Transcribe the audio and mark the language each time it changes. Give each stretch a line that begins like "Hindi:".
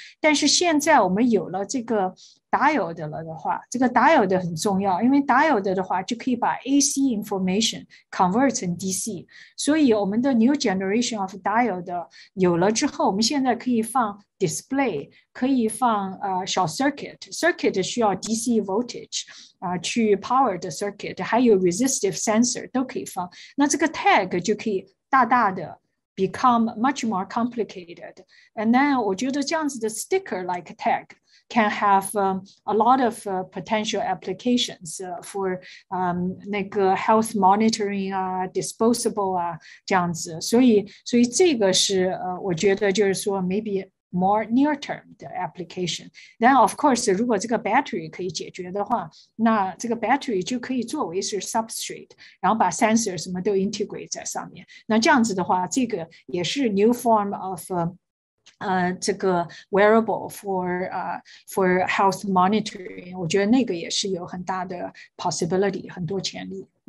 Chinese: 但是现在我们有了这个 diode 了的话，这个 diode 很重要，因为 diode 的话就可以把 AC information convert 成 DC， 所以我们的
English: new generation of diode
Chinese: 有了之后，我们现在可以放 display， 可以放小 circuit 需要 DC voltage。去 power 的 circuit， 还有 resistive sensor 都可以放。那这个 tag 就可以大大的
English: become much more complicated。 And then
Chinese: 我觉得这样子的
English: sticker like tag can have a lot of potential applications for
Chinese: 那个
English: health monitoring disposable
Chinese: 这样子。所以这个是我觉得就是说
English: maybe more near-term
Chinese: 的 application。
English: Then of course
Chinese: 如果这个 battery 可以解决的话，那这个 battery 就可以作为是 substrate， 然后把 sensor 什么都 integrate 在上面。那这样子的话，这个也是
English: new form of
Chinese: 这个 wearable
English: for health monitoring，
Chinese: 我觉得那个也是有很大的 possibility， 很多潜力。